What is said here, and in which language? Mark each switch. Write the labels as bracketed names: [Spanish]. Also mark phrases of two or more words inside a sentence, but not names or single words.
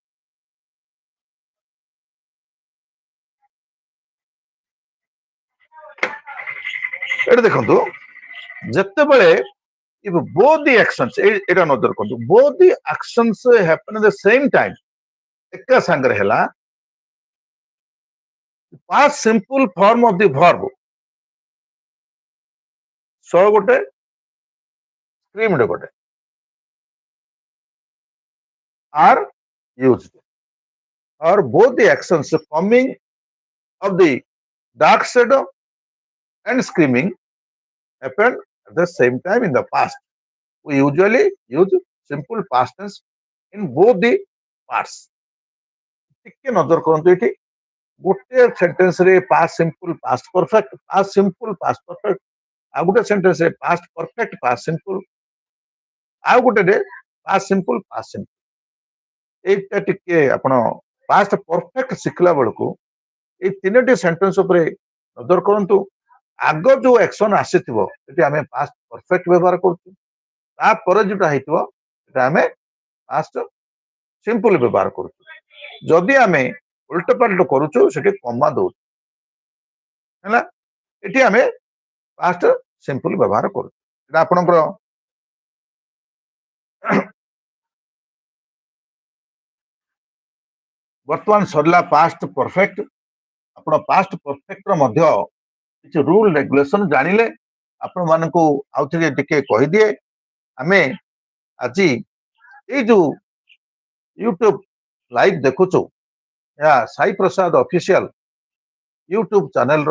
[Odia] ଏଠି ଦେଖନ୍ତୁ ଯେତେବେଳେ [English] if both the actions [Odia] ଏଟା ନଜର କରନ୍ତୁ [English] both the actions happen at the same time [Odia] ଏକା ସାଙ୍ଗରେ ହେଲା [English] past simple form of the verb so ଗୋଟେ screamed ଗୋଟେ are used or both the actions coming of the dark shadow and screaming happened at the same time in the past. We usually use simple past tense in both the parts. [Odia] ଟିକେ ନଜର କରନ୍ତୁ ଏଠି ଗୋଟେ ସେଣ୍ଟେନ୍ସ ରେ [English] past simple past perfect [Odia] ଆଉ ଗୋଟେ ସେଣ୍ଟେନ୍ସ ରେ [English] past perfect past [Odia] simple ଆଉ ଗୋଟେ ରେ [English] past simple [Odia] ଏଇଟା ଟିକେ ଆପଣ [English] past perfect [Odia] ଶିଖିଲା ବେଳକୁ ଏଇ ତିନୋଟି ସେଣ୍ଟେନ୍ସ ଉପରେ ନଜର କରନ୍ତୁ ଆଗ ଯୋଉ ଆକ୍ସନ ଆସିଥିବ ଏଠି ଆମେ [English] past perfect [Odia] ବ୍ୟବହାର କରୁଛୁ ତାପରେ ଯୋଉଟା ହେଇଥିବ ସେଟା ଆମେ [English] past simple [Odia] ବ୍ୟବହାର କରୁଛୁ ଯଦି ଆମେ ଉଲ୍ଟପାଲ୍ଟ କରୁଛୁ ସେଠି କମା ଦଉଛୁ ହେଲା ଏଠି ଆମେ [English] past simple [Odia] ବ୍ୟବହାର କରୁଛୁ ଏଟା ଆପଣଙ୍କର ବର୍ତ୍ତମାନ ସରିଲା [English] past perfect [Odia] ଆପଣ [English] past perfect [Odia] ର ମଧ୍ୟ କିଛି [English] rule regulation [Odia] ଜାଣିଲେ ଆପଣ ମାନଙ୍କୁ ଆଉ ଥରେ ଟିକେ କହିଦିଏ ଆମେ ଆଜି ଏଇ ଯୋଉ [English] YouTube live [Odia] ଦେଖୁଛୁ ଏହା ସାଇ ପ୍ରସାଦ [English] official YouTube channel ର